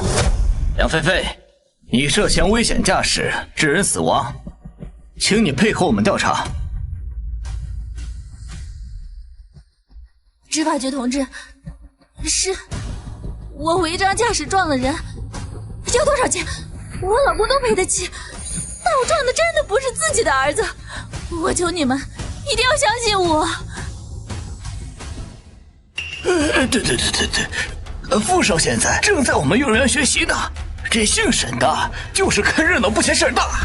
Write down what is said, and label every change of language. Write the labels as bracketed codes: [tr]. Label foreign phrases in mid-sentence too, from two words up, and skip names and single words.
[zh] 梁菲菲，你涉嫌危險駕駛致人死亡，請你配合我們調查。執法局同志，是我違章駕駛撞了人，要多少錢？我老公都賠得起，但我撞的真的不是自己的兒子，我求你們一定要相信我。对，傅少现在正在我們幼兒園學習呢，這姓沈的就是看熱鬧不嫌事兒大。